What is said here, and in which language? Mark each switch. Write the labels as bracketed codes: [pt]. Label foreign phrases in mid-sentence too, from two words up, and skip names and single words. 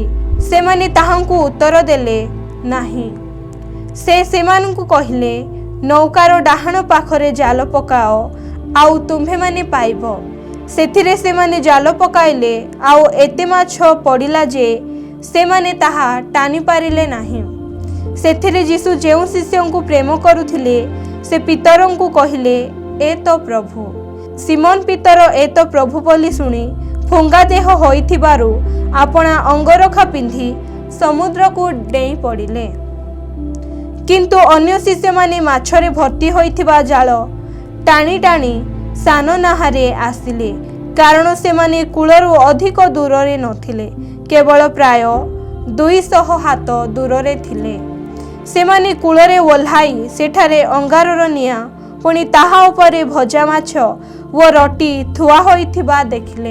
[or] ସେମାନେ ତାହାଙ୍କୁ ଉତ୍ତର ଦେଲେ ନାହିଁ। ସେ ସେମାନଙ୍କୁ କହିଲେ, ନୌକାର ଡାହାଣ ପାଖରେ ଜାଲ ପକାଅ, ଆଉ ତୁମ୍ଭେ ମାନେ ପାଇବ। ସେଥିରେ ସେମାନେ ଜାଲ ପକାଇଲେ, ଆଉ ଏତେ ମାଛ ପଡ଼ିଲା ଯେ ସେମାନେ ତାହା ଟାଣି ପାରିଲେ ନାହିଁ। ସେଥିରେ ଯୀଶୁ ଯେଉଁ ଶିଷ୍ୟଙ୍କୁ ପ୍ରେମ କରୁଥିଲେ ସେ ପିତରଙ୍କୁ କହିଲେ, ଏ ତ ପ୍ରଭୁ। ସିମୋନ ପିତର ଏ ତ ପ୍ରଭୁ ବୋଲି ଶୁଣି ଫୁଙ୍ଗା ଦେହ ହୋଇଥିବାରୁ ଆପଣା ଅଙ୍ଗରଖା ପିନ୍ଧି ସମୁଦ୍ର କୁ ଡେଇଁ ପଡ଼ିଲେ। କିନ୍ତୁ ଅନ୍ୟ ଶିଷ୍ୟ ମାନେ ମାଛରେ ଭର୍ତ୍ତି ହୋଇଥିବା ଜାଲ ଟାଣି ଟାଣି ସାନ ନାହାରେ ଆସିଲେ, କାରଣ ସେ ମାନେ କୂଳରୁ ଅଧିକ ଦୂର ରେ ନ ଥିଲେ, କେବଳ ପ୍ରାୟ 200 ହାତ ଦୂର ରେ ଥିଲେ। ସେ ମାନେ କୂଳରେ ଓହ୍ଲାଇ ସେଠାରେ ଅଙ୍ଗାରର ନିଆଁ ପୁଣି ତାହା ଉପରେ ଭଜା ମାଛ ଓ ରୋଟି ଥୁଆ ହୋଇଥିବା ଦେଖିଲେ।